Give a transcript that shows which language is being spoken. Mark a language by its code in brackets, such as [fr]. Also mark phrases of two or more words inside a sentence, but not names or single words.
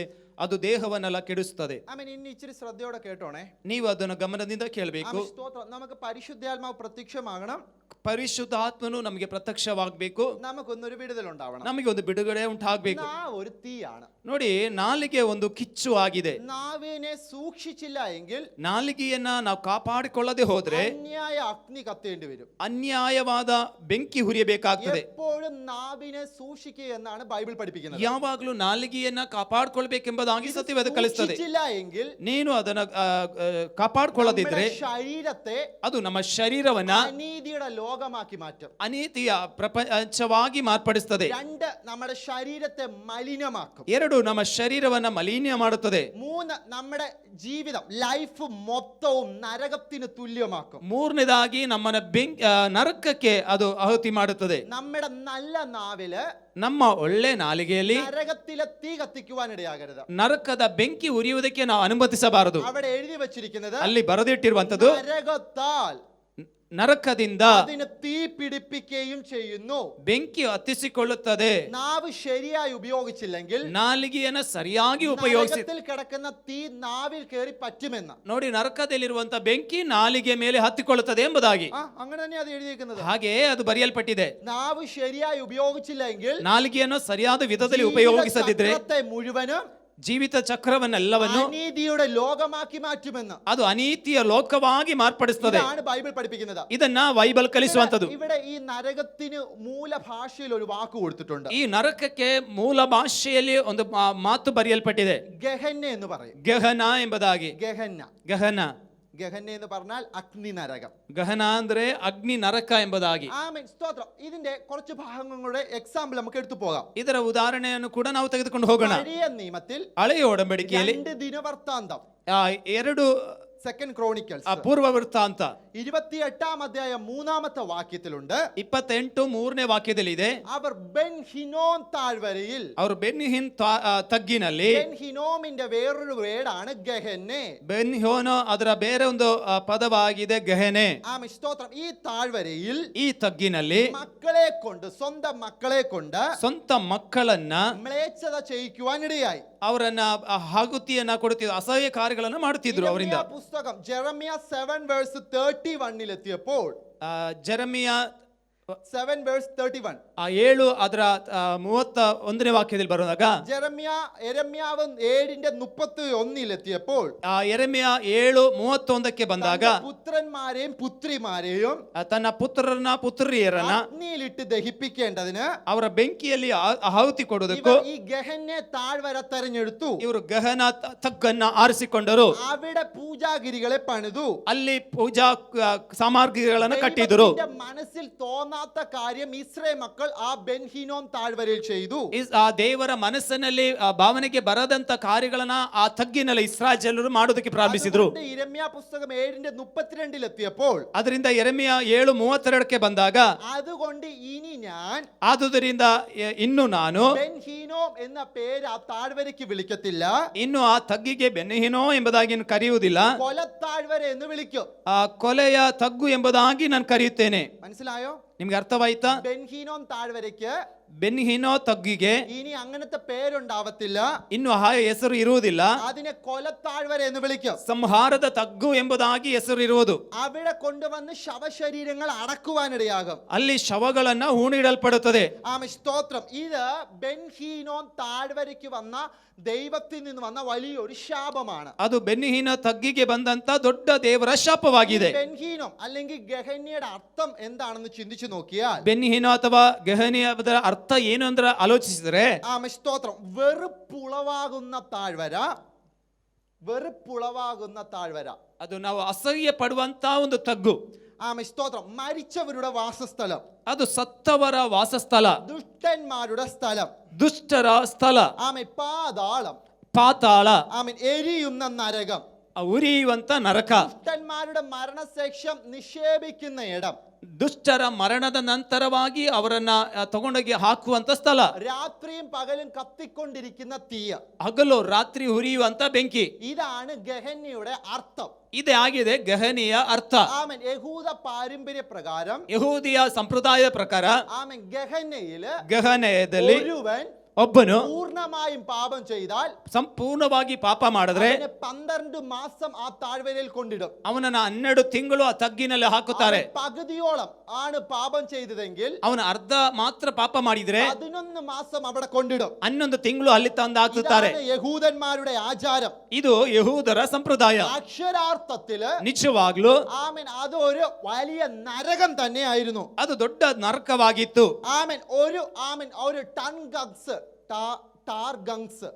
[kn] ಅದು ದೇಹವನ್ನೆಲ್ಲ ಕೆಡಿಸುತ್ತದೆ. [ml] ആമേൻ. ഇനി ഇച്ചിരി ശ്രദ്ധയോടെ കേട്ടോണേ. [kn] ನೀವು ಅದನ್ನು ಗಮನದಿಂದ ಕೇಳಬೇಕು. [ml] നമുക്ക് പരിശുദ്ധാത്മാവ് പ്രത്യക്ഷമാകണം. [kn] ಪರಿಶುದ್ಧ ಆತ್ಮನು ನಮಗೆ ಪ್ರತ್ಯಕ್ಷವಾಗಬೇಕು. [ml] നമുക്കൊന്നൊരു വിടുതലുണ്ടാവണം. [kn] ನಮಗೆ ಒಂದು ಬಿಡುಗಡೆ ಉಂಟಾಗಬೇಕು. [ml] ഒരു തീയാണ്. [kn] ನೋಡಿ, ನಾಲಿಗೆ ಒಂದು ಕಿಚ್ಚು ಆಗಿದೆ. [ml] നാവിനെ സൂക്ഷിച്ചില്ല എങ്കിൽ, [kn] ನಾಲಿಗೆಯನ್ನ ನಾವು ಕಾಪಾಡಿಕೊಳ್ಳದೆ ಹೋದ್ರೆ [ml] അന്യായ അഗ്നി കത്തേണ്ടി വരും. [kn] ಅನ್ಯಾಯವಾದ ಬೆಂಕಿ ಹುರಿಯಬೇಕಾಗ್ತದೆ. [ml] എപ്പോഴും നാവിനെ സൂക്ഷിക്കുക എന്നാണ് ബൈബിൾ പഠിപ്പിക്കുന്നത്. [kn] ಯಾವಾಗಲೂ ನಾಲಿಗೆಯನ್ನ ಕಾಪಾಡಿಕೊಳ್ಬೇಕೆಂಬುದಾಗಿ ಸತ್ಯವೇದ ಕಲಿಸುತ್ತದೆ. [ml] എങ്കിൽ [kn] ನೀನು ಅದನ್ನ ಕಾಪಾಡಿಕೊಳ್ಳದಿದ್ರೆ [ml] ശരീരത്തെ [kn] ಅದು ನಮ್ಮ ಶರೀರವನ್ನ [ml] അനീതിയുടെ ലോകമാക്കി മാറ്റും. [kn] ಅನೀತಿಯ ಪ್ರಪಂಚವಾಗಿ ಮಾರ್ಪಡಿಸುತ್ತದೆ. [ml] 2 നമ്മുടെ ശരീരത്തെ മലിനമാക്കും. [kn] 2 ನಮ್ಮ ಶರೀರವನ್ನ ಮಲಿನ ಮಾಡುತ್ತದೆ. [ml] 3 നമ്മുടെ ജീവിതം ലൈഫ് മൊത്തവും നരകത്തിന് തുല്യമാക്കും. [kn] 3ನೇದಾಗಿ ನಮ್ಮನ್ನ ನರಕಕ್ಕೆ ಅದು ಆಹುತಿ ಮಾಡುತ್ತದೆ. [ml] നമ്മുടെ നല്ല നാവില്, [kn] ನಮ್ಮ ಒಳ್ಳೆ ನಾಲಿಗೆಯಲ್ಲಿ [ml] നരകത്തിലെ തീ കത്തിക്കുവാൻ ഇടയാകരുത്. [kn] ನರಕದ ಬೆಂಕಿ ಉರಿಯುವುದಕ್ಕೆ ನಾವು ಅನುಮತಿಸಬಾರದು. [ml] അവിടെ എഴുതി വെച്ചിരിക്കുന്നത്, [kn] ಅಲ್ಲಿ ಬರೆದಿಟ್ಟಿರುವಂತದ್ದು, [ml] നരകത്താൽ [kn] ನರಕದಿಂದ [ml] അതിനെ തീ പിടിപ്പിക്കുകയും ചെയ്യുന്നു. [kn] ಬೆಂಕಿ ಹತ್ತಿಸಿಕೊಳ್ಳುತ್ತದೆ. [ml] നാവ് ശരിയായി ഉപയോഗിച്ചില്ലെങ്കിൽ [kn] ನಾಲಿಗೆಯನ್ನು ಸರಿಯಾಗಿ ಉಪಯೋಗಿಸಿ [ml] നരകത്തിൽ കിടക്കുന്ന തീ നാവിൽ കയറി പറ്റുമെന്ന്. [kn] ನೋಡಿ, ನರಕದಲ್ಲಿರುವಂತ ಬೆಂಕಿ ನಾಲಿಗೆ ಮೇಲೆ ಹತ್ತಿಕೊಳ್ಳುತ್ತದೆ ಎಂಬುದಾಗಿ. [ml] അങ്ങനെ തന്നെ അത് എഴുതിയിരിക്കുന്നത്. [kn] ಹಾಗೆ ಅದು ಬರೆಯಲ್ಪಟ್ಟಿದೆ. [ml] നാവ് ശരിയായി ഉപയോഗിച്ചില്ല എങ്കിൽ [kn] ನಾಲಿಗೆಯನ್ನು ಸರಿಯಾದ ವಿಧದಲ್ಲಿ ಉಪಯೋಗಿಸದಿದ್ರೆ [ml] മുഴുവനും [kn] ಜೀವಿತ ಚಕ್ರವನ್ನೆಲ್ಲವನ್ನು [ml] അനീതിയുടെ ലോകമാക്കി മാറ്റുമെന്ന്. [kn] ಅದು ಅನೀತಿಯ ಲೋಕವಾಗಿ ಮಾರ್ಪಡಿಸುತ್ತದೆ. [ml] ഇതാണ് ബൈബിൾ പഠിപ്പിക്കുന്നത്. [kn] ಇದನ್ನ ಬೈಬಲ್ ಕಲಿಸುವಂತದ್ದು. [ml] ഇവിടെ ഈ നരകത്തിന് മൂലഭാഷയിൽ ഒരു വാക്ക് കൊടുത്തിട്ടുണ്ട്. [kn] ಈ ನರಕಕ್ಕೆ ಮೂಲ ಭಾಷೆಯಲ್ಲಿ ಒಂದು ಮಾತು ಬರೆಯಲ್ಪಟ್ಟಿದೆ. [ml] ഗഹന്ന എന്ന് പറയും. [kn] ಗಹನ ಎಂಬುದಾಗಿ. [ml] ഗഹന്ന. [kn] ಗಹನ. [ml] ഗഹന്ന എന്ന് പറഞ്ഞാൽ അഗ്നി നരകം. [kn] ಗಹನ ಅಂದ್ರೆ ಅಗ್ನಿ ನರಕ ಎಂಬುದಾಗಿ. [ml] ആമേൻ. സ്തോത്രം. ഇതിന്റെ കുറച്ച് ഭാഗങ്ങളുടെ എക്സാമ്പിൾ നമുക്ക് എടുത്തു പോകാം. [kn] ಇದರ ಉದಾಹರಣೆಯನ್ನು ಕೂಡ ನಾವು ತೆಗೆದುಕೊಂಡು ಹೋಗೋಣ. [ml] പഴയ നിയമത്തിൽ [kn] ಹಳೆಯ ಒಡಂಬಡಿಕೆಯಲ್ಲಿ [ml] 2 ദിനവൃത്താന്തം, 2 [en] second chronicles [kn] ಆ ಪೂರ್ವ ವೃತ್ತಾಂತ [ml] 28 അധ്യായം 3 വാക്യത്തിലുണ്ട് [kn] 28 3ನೇ ವಾಕ್ಯದಲ್ಲಿ ಇದೆ. [ml] അവർ ബെൻ ഹിനോം താഴ്വരയിൽ, [kn] ಅವರು ಬೆನ್ಹಿನ್ ತಗ್ಗಿನಲ್ಲಿ, [ml] ബെൻ ഹിനോമിന്റെ വേറൊരു വേർഡാണ് ഗഹന്നെ. [kn] ಬೆನ್ ಹ್ಯೋನೋ ಅದರ ಬೇರೆ ಒಂದು ಪದವಾಗಿದೆ ಗಹನೆ. [ml] ആമേൻ സ്തോത്രം. ഈ താഴ്വരയിൽ [kn] ಈ ತಗ್ಗಿನಲ್ಲಿ [ml] മക്കളെ കൊണ്ട്, സ്വന്തം മക്കളെ കൊണ്ട് [kn] ಸ್ವಂತ ಮಕ್ಕಳನ್ನ [ml] മ്ലേച്ഛത ചെയ്യിക്കുവാനിടയായി. [kn] ಅವರನ್ನ ಹಾಗುತಿಯನ್ನ ಕೊಡುತ್ತಿದ್ರು, ಅಸಹ್ಯ ಕಾರ್ಯಗಳನ್ನು ಮಾಡುತ್ತಿದ್ರು ಅವರಿಂದ. [ml] ഇരമ്യാ പുസ്തകം ജെറമ്യ 7:31 എത്തിയപ്പോൾ, [kn] ಜೆರೆಮಿಯ 7:31 7 ಅದರ 31ನೇ ವಾಕ್ಯದಲ್ಲಿ ಬರುವಾಗ, [ml] യെരമ്യാവ് 7:31 എത്തിയപ്പോൾ, [kn] ಯೆರೆಮೀಯ 7:31ಕ್ಕೆ ಬಂದಾಗ, [ml] പുത്രന്മാരെയും പുത്രിമാരെയും [kn] ತನ್ನ ಪುತ್ರರನ್ನ ಪುತ್ರಿಯರನ್ನ [ml] അഗ്നിയിലിട്ട് ദഹിപ്പിക്കേണ്ടതിന് [kn] ಅವರ ಬೆಂಕಿಯಲ್ಲಿ ಆಹುತಿ ಕೊಡುವುದಕ್ಕೂ [ml] ഈ ഗഹന്നെ താഴ്വര തെരഞ്ഞെടുത്തു. [kn] ಇವರು ಗಹನ ತಗ್ಗನ್ನ ಆರಿಸಿಕೊಂಡರು. [ml] അവിടെ പൂജാഗിരികളെ പണിതു. [kn] ಅಲ್ಲಿ ಪೂಜಾ ಸಾಮಗ್ರಿಗಳನ್ನು ಕಟ್ಟಿದರು. [ml] മനസ്സിൽ തോന്നാത്ത കാര്യം ഇസ്രായേൽ മക്കൾ ആ ബെൻ ഹിനോം താഴ്വരയിൽ ചെയ്തു. [kn] ಆ ದೇವರ ಮನಸ್ಸಿನಲ್ಲಿ ಭಾವನೆಗೆ ಬರದಂತ ಕಾರ್ಯಗಳನ್ನ ಆ ತಗ್ಗಿನಲ್ಲಿ ಇಸ್ರಾಯೇಲ್ ಜನರು ಮಾಡೋದಕ್ಕೆ ಪ್ರಾರಂಭಿಸಿದ್ರು. [ml] യിരെമ്യാ പുസ്തകം 7:32 എത്തിയപ്പോൾ, [kn] ಅದರಿಂದ ಯೆರೆಮೀಯ 7:32ಕ್ಕೆ ಬಂದಾಗ, [ml] അതുകൊണ്ട് ഇനി ഞാൻ [kn] ಆದುದರಿಂದ ಇನ್ನು ನಾನು [ml] ബെൻ ഹിനോം എന്ന പേര് ആ താഴ്വരയ്ക്ക് വിളിക്കത്തില്ല, [kn] ಇನ್ನು ಆ ತಗ್ಗಿಗೆ ಬೆನ್ಹಿನೋ ಎಂಬುದಾಗಿ ಕರೆಯುವುದಿಲ್ಲ, [ml] കൊലത്താഴ്വര എന്ന് വിളിക്കും. [kn] ಆ ಕೊಲೆಯ ತಗ್ಗು ಎಂಬುದಾಗಿ ನಾನು ಕರೆಯುತ್ತೇನೆ. [ml] മനസ്സിലായോ? [kn] ನಿಮ್ಗೆ ಅರ್ಥವಾಯ್ತಾ? [ml] ബെൻ ഹിനോം താഴ്വരയ്ക്ക് [kn] ಬೆನ್ಹಿನೋ ತಗ್ಗಿಗೆ [ml] ഇനി അങ്ങനത്തെ പേരുണ്ടാവത്തില്ല, [kn] ಇನ್ನು ಆ ಹೆಸರು ಇರುವುದಿಲ್ಲ, [ml] അതിനെ കൊലത്താഴ്വര എന്ന് വിളിക്കും. [kn] ಸಂಹಾರದ ತಗ್ಗು ಎಂಬುದಾಗಿ ಹೆಸರು ಇರುವುದು. [ml] അവിടെ കൊണ്ടുവന്ന് ശവശരീരങ്ങൾ അടക്കുവാനിടയാകും. [kn] ಅಲ್ಲಿ ಶವಗಳನ್ನ ಹೂಣಿಡಲ್ಪಡುತ್ತದೆ. [ml] ആമേൻ സ്തോത്രം. ഇത് ബെൻ ഹിനോം താഴ്വരയ്ക്ക് വന്ന ദൈവത്തിൽ നിന്ന് വന്ന വലിയൊരു ശാപമാണ്. [kn] ಅದು ಬೆನ್ಹಿನೋ ತಗ್ಗಿಗೆ ಬಂದಂತ ದೊಡ್ಡ ದೇವರ ಶಾಪವಾಗಿದೆ. [ml] ബെൻ ഹിനോം അല്ലെങ്കിൽ ഗഹന്യയുടെ അർത്ഥം എന്താണെന്ന് ചിന്തിച്ചു നോക്കിയാൽ, [kn] ಬೆನ್ಹಿನೋ ಅಥವಾ ಗಹನಿಯ ಅರ್ಥ ಏನು ಅಂದ್ರೆ ಆಲೋಚಿಸಿದ್ರೆ, [ml] ആമേൻ സ്തോത്രം, വെറുപ്പുളവാകുന്ന താഴ്വര, വെറുപ്പുളവാകുന്ന താഴ്വര. [kn] ಅದು ನಾವು ಅಸಹ್ಯ ಪಡುವಂತ ಒಂದು ತಗ್ಗು. [ml] ആമേൻ സ്തോത്രം. മരിച്ചവരുടെ വാസസ്ഥലം, [kn] ಅದು ಸತ್ತವರ ವಾಸಸ್ಥಳ, [ml] ദുഷ്ടന്മാരുടെ സ്ഥലം, [kn] ದುಷ್ಟರ ಸ್ಥಳ, [ml] ആമേൻ പാതാളം, [kn] ಪಾತಾಳ, [ml] ആമേൻ എരിയുന്ന നരകം, [kn] ಉರಿಯುವಂತ ನರಕ, [ml] ദുഷ്ടന്മാരുടെ മരണശേഷം നിക്ഷേപിക്കുന്ന ഇടം, [kn] ದುಷ್ಟರ ಮರಣದ ನಂತರವಾಗಿ ಅವರನ್ನ ತಗೊಂಡೋಗಿ ಹಾಕುವಂತ ಸ್ಥಳ, [ml] രാത്രിയും പകലും കത്തിക്കൊണ്ടിരിക്കുന്ന തീയ, [kn] ಹಗಲು ರಾತ್ರಿ ಉರಿಯುವಂತ ಬೆಂಕಿ. [ml] ഇതാണ് ഗഹന്യയുടെ അർത്ഥം. [kn] ಇದೇ ಆಗಿದೆ ಗಹನಿಯ ಅರ್ಥ. [ml] ആമേൻ. യഹൂദ പാരമ്പര്യ പ്രകാരം, [kn] ಯಹೂದಿಯ ಸಂಪ್ರದಾಯದ ಪ್ರಕಾರ, [ml] ആമേൻ, ഗഹന്യയില് [kn] ಗಹನದಲ್ಲಿ [ml] ഒരുവൻ [kn] ಒಬ್ಬನು [ml] പൂർണ്ണമായും പാപം ചെയ്താൽ [kn] ಸಂಪೂರ್ಣವಾಗಿ ಪಾಪ ಮಾಡಿದ್ರೆ [ml] 12 മാസം ആ താഴ്വരയിൽ കൊണ്ടിടും. [kn] ಅವನನ್ನ 12 ತಿಂಗಳು ಆ ತಗ್ಗಿನಲ್ಲಿ ಹಾಕುತ್ತಾರೆ. [ml] പകുതിയോളം ആണ് പാപം ചെയ്തതെങ്കിൽ [kn] ಅವನ ಅರ್ಧ ಮಾತ್ರ ಪಾಪ ಮಾಡಿದ್ರೆ [ml] 11 മാസം അവിടെ കൊണ്ടിടും. [kn] 11 ತಿಂಗಳು ಅಲ್ಲಿ ತಂದು ಹಾಕುತ್ತಾರೆ. [ml] ഇതാണ് യഹൂദന്മാരുടെ ആചാരം. [kn] ಇದು ಯಹೂದರ ಸಂಪ್ರದಾಯ. [ml] അക്ഷരാർത്ഥത്തില് [kn] ನಿಜವಾಗ್ಲೂ [ml] ആമേൻ അതൊരു വലിയ നരകം തന്നെയായിരുന്നു. [kn] ಅದು ದೊಡ್ಡ ನರಕವಾಗಿತ್ತು. [ml] ആമേൻ. ഒരു ടൺഗങ്സ്, ടാർഗങ്സ്